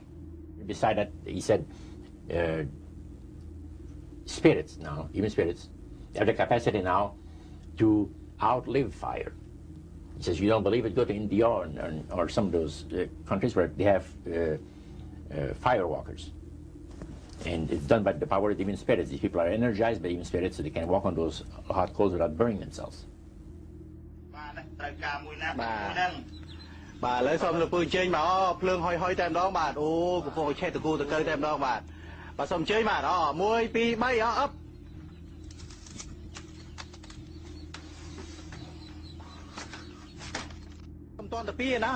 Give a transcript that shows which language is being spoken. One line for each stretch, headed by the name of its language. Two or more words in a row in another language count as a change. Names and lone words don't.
English: Beside that, he said, spirits now, even spirits, have the capacity now to outlive fire. He says, you don't believe it, go to India or some of those countries where they have firewalkers. And it's done by the power of demon spirits. These people are energized by demon spirits, so they can walk on those hot coals without burning themselves.
Khmer: បាទឥឡូវសូមលោកពូអញ្ជើញមកភ្លើងហុយតែម្ដងបាទអូកំពុងឆេះតគូតកើតែម្ដងបាទបាទសូមអញ្ជើញបាទ1 2 3អប់ ខ្ញុំតន់តែ2ណាហើយ